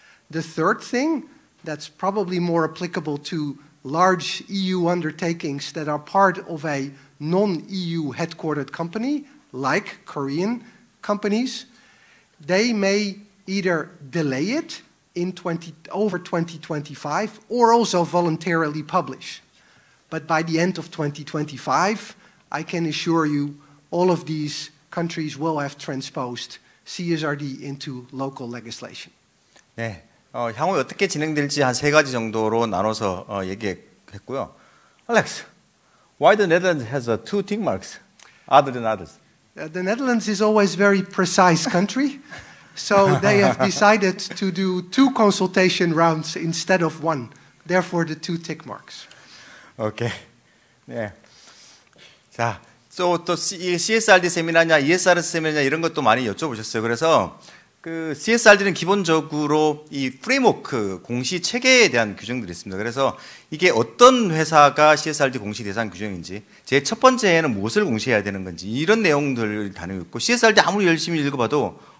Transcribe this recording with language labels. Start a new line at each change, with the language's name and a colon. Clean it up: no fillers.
English: The third thing that's probably more applicable to large EU undertakings that are part of a non-EU headquartered company, like Korean companies, they may either delay it over 2025 or also voluntarily publish. But by the end of 2025, I can assure you all of these countries will have transposed CSRD into local legislation.
Korean: 네, 향후 어떻게 진행될지 한 3가지 정도로 나눠서 얘기했고요.
English: Alex, why the Netherlands has 2 tick marks other than others? The Netherlands is always a very precise country, so they have decided to do 2 consultation rounds instead of 1. Therefore, the 2 tick marks.
Korean: 오케이. 네. 자, 또 CSRD 세미나냐, ESR 세미나냐 이런 것도 많이 여쭤보셨어요. 그래서 그 CSRD는 기본적으로 이 프레임워크 공시 체계에 대한 규정들이 있습니다. 그래서 이게 어떤 회사가 CSRD 공시 대상 규정인지, 제 첫 번째에는 무엇을 공시해야 되는 건지 이런 내용들을 다루고 있고, CSRD 아무리 열심히 읽어봐도